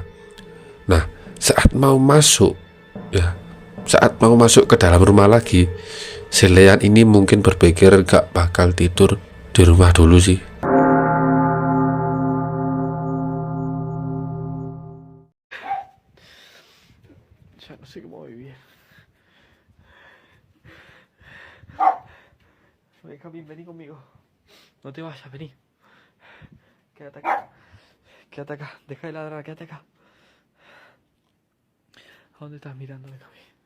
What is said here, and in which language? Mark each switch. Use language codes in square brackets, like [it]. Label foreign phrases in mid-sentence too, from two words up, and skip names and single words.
[id] Nah saat mau masuk ke dalam rumah lagi, si Lean ini mungkin berpikir gak bakal tidur di rumah dulu sih. [es] Ya no sé cómo vivir. Benjamín, vení conmigo. No te vayas, vení. Que ataca. Que ataca. Deja de ladrar, que ataca. ¿A dónde estás mirándome, Cami?